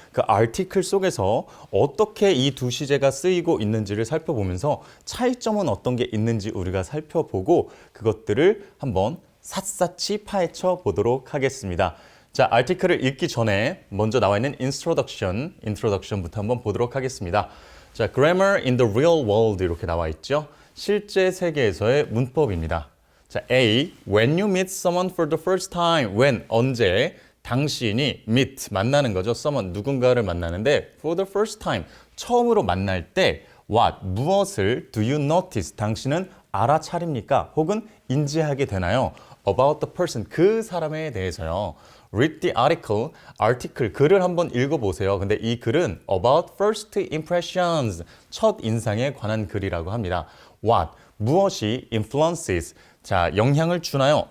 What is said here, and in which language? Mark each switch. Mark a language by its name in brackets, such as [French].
[Korean] 그 article 속에서 어떻게 이 두 시제가 쓰이고 있는지를 살펴보면서 차이점은 어떤 게 있는지 우리가 살펴보고 그것들을 한번 샅샅이 파헤쳐 보도록 하겠습니다. 자, article을 읽기 전에 먼저 나와 있는 introduction부터 한번 보도록 하겠습니다. 자, [English] grammar in the real world [Korean] 이렇게 나와 있죠. 실제 세계에서의 문법입니다. 자, A. [English] When you meet someone for the first time. [Korean] When, 언제, 당신이 meet, 만나는 거죠. someone, 누군가를 만나는데 for the first time, 처음으로 만날 때 what, 무엇을 [English] do you notice, [Korean] 당신은 알아차립니까? 혹은 인지하게 되나요? [English] About the person, [Korean] 그 사람에 대해서요. [English] Read the article, [Korean] 글을 한번 읽어보세요. 근데 이 글은 about first impressions, 첫 인상에 관한 글이라고 합니다. What, 무엇이 influences, 자, 영향을 주나요?